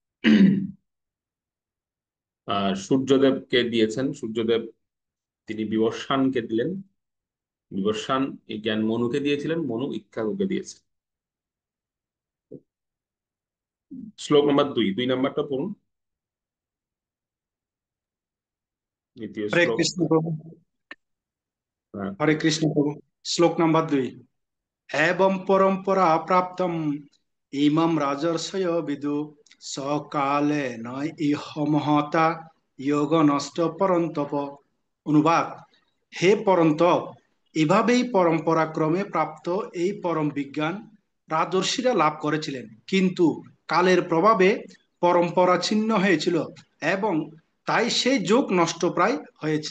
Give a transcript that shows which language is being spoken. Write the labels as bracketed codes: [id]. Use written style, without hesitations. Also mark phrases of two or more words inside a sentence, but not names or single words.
[bn] সূর্যদেবকে দিয়েছেন, সূর্যদেব তিনি বিবস্বানকে দিলেন, বিবস্বান এই জ্ঞান মনুকে দিয়েছিলেন, মনু ইক্ষ্বাকুকে দিয়েছেন। শ্লোক নাম্বার 2, 2 নাম্বারটা পড়ুন, দ্বিতীয় হরে শ্লোক। কৃষ্ণ প্রভু। হ্যাঁ। হরে কৃষ্ণ প্রভু। শ্লোক নাম্বার 2। [sa] एवं परंपरा प्राप्तम इमं राजर्षय विदु सकाले न इह महता योग नष्ट परंतप। [bn] অনুবাদ: হে পরন্তপ, এভাবেই পরম্পরা ক্রমে প্রাপ্ত এই পরম বিজ্ঞান রাজর্ষিরা লাভ করেছিলেন, কিন্তু কালের প্রভাবে পরম্পরা ছিন্ন হয়েছিল এবং তাই সেই যোগ নষ্টপ্রায় হয়েছে।